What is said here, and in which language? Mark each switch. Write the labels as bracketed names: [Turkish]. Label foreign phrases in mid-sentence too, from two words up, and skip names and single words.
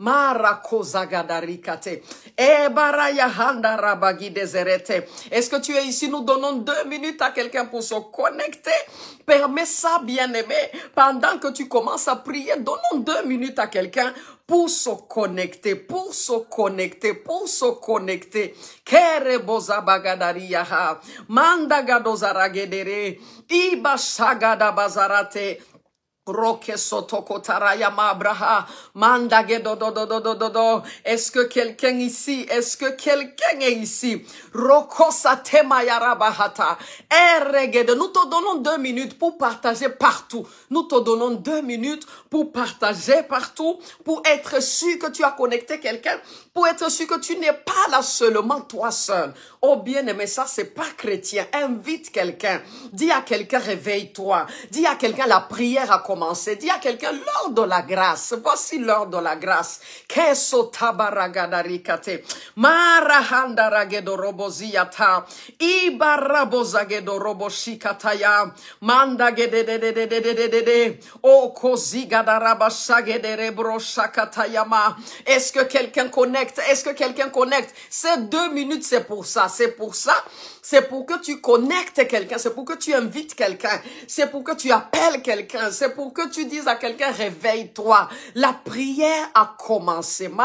[French] Est-ce que tu es ici? Nous donnons 2 minutes à quelqu'un pour se connecter. Permets ça, bien-aimé. Pendant que tu commences à prier, donnons 2 minutes à quelqu'un pour se connecter, pour se connecter, pour se connecter. Kere boza bagadaria manda gadozaragedere iba shagada bazarate. Roke sotoko tarayama abraha manda gedo do do do do do do. Est-ce que quelqu'un ici, est-ce que quelqu'un est ici? Roko satema yarabahata. Erregede. Nous te donnons 2 minutes pour partager partout. Nous te donnons 2 minutes pour partager partout, pour être sûr que tu as connecté quelqu'un, pour être sûr que tu n'es pas là seulement toi seul. Oh bien-aimé, ça c'est pas chrétien. Invite quelqu'un. Dis à quelqu'un réveille-toi. Dis à quelqu'un la prière a commencé. Dis à quelqu'un l'heure de la grâce. Voici l'heure de la grâce. Keso tabaragadarikate. Marahandaragedo roboziata. Ibarabozagedo roboshikataya. Mandagededededededede. O kozigadarabashagederebroshakatayama. Est-ce que quelqu'un connecte? Est-ce que quelqu'un connecte? Ces 2 minutes, c'est pour ça. C'est pour ça. C'est pour que tu connectes quelqu'un. C'est pour que tu invites quelqu'un. C'est pour que tu appelles quelqu'un. C'est pour que tu dises à quelqu'un, réveille-toi. La prière a commencé.